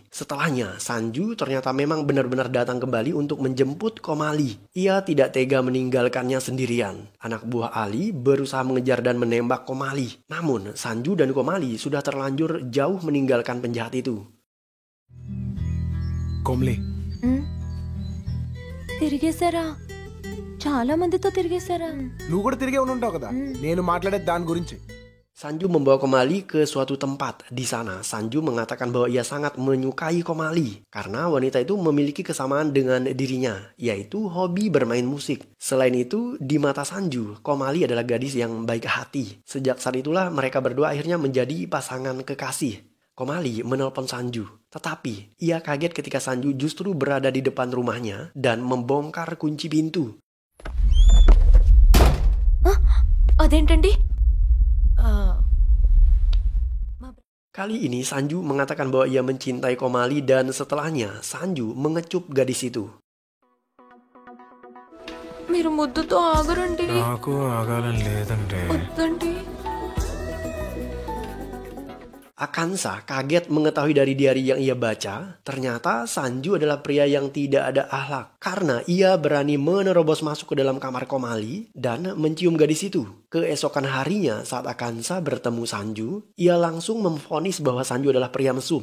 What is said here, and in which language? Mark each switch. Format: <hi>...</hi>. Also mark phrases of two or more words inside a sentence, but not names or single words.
<id>Setelahnya, Sanju ternyata memang benar-benar datang kembali untuk menjemput Komali. Ia tidak tega meninggalkannya sendirian. Anak buah Ali berusaha mengejar dan menembak Komali. Namun, Sanju dan Komali sudah terlanjur jauh meninggalkan penjahat itu. Komli.</id> <te>తిరిగేశారా చాలా మందితో తిరిగేశారా నువ్వు కూడా తిరిగే ఉంటావు కదా నేను మాట్లాడే దాని గురించి.</te> <id>Sanju membawa Komali ke suatu tempat. Di sana, Sanju mengatakan bahwa ia sangat menyukai Komali karena wanita itu memiliki kesamaan dengan dirinya, yaitu hobi bermain musik. Selain itu, di mata Sanju, Komali adalah gadis yang baik hati. Sejak saat itulah mereka berdua akhirnya menjadi pasangan kekasih. Komali menelpon Sanju, tetapi ia kaget ketika Sanju justru berada di depan rumahnya dan membongkar kunci pintu.</id> <te>అదేంటండి</te> <id>Kali ini Sanju mengatakan bahwa ia mencintai Komali dan setelahnya Sanju mengecup gadis itu.</id> <te>మీరు ముద్దుతో ఆగరండి నాకు ఆగాలని లేదండి. వద్దండి</te> <id>Akansa kaget mengetahui dari diari yang ia baca, ternyata Sanju adalah pria yang tidak ada akhlak. Karena ia berani menerobos masuk ke dalam kamar Komali dan mencium gadis itu. Keesokan harinya saat Akansa bertemu Sanju, ia langsung memvonis bahwa Sanju adalah pria mesum.</id>